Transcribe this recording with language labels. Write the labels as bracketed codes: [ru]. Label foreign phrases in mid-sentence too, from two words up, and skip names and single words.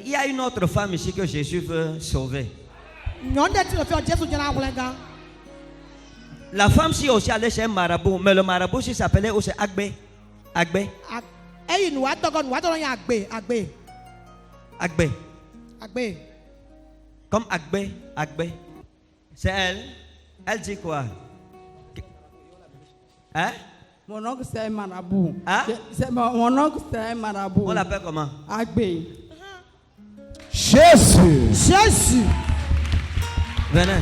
[fr] une autre femme ici que Jésus veut sauver. La femme si aussi allait chez un marabout, mais le marabout si s'appelait aussi Agbe. Agbe. Agbe. Agbe. Comme Agbe. Agbe. C'est elle. Elle dit quoi? Hein? Mon oncle c'est un marabout. Hein? Mon oncle c'est un marabout. On l'appelle comment? Agbe. Jésus. Jésus. Venez.